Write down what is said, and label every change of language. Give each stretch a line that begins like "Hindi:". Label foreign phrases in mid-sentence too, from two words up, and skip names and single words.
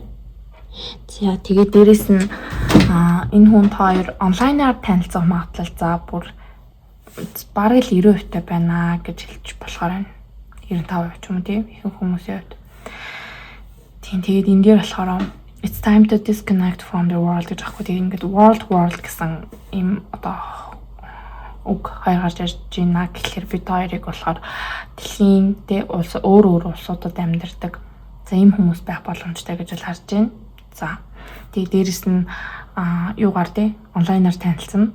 Mongolian: За тэгээд дээрэс нь энэ хүн хоёр онлайнаар танилцах магадлал за бүр бараг л 90% байна гэж хэлж болохоор байна. 95% ч юм уу тийм ихэнх хүмүүсийн хувьд. Тэгээд энэ дээр болохоор
English: it's time to disconnect from the world
Mongolian: гэж аахгүй. Тэгээд ингээд world гэсэн ийм одоо үг хоёр гарч ирж байна гэхэлэр бид хоёрыг болохоор дэлхийн улс өөр улсуудад амьдардаг за ийм хүмүүс байх боломжтой гэж бол харж байна. За тэгээд дээрэс нь юугаар тий онлайнаар танилцсан.